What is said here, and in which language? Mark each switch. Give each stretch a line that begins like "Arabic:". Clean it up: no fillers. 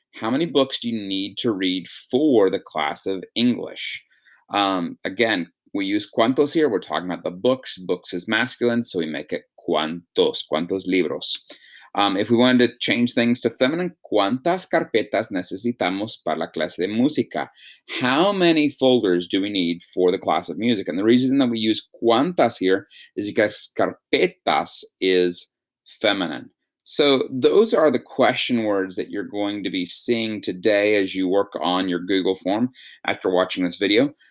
English: How many books do you need to read for the class of English? Again, we use cuántos here. We're talking about the books. Books is masculine, so we make it cuántos libros. If we wanted to change things to feminine,
Spanish: ¿cuántas carpetas necesitamos para la clase de música?
English: How many folders do we need for the class of music? And the reason that we use cuántas here is because carpetas is feminine. So those are the question words that you're going to be seeing today as you work on your Google form after watching this video.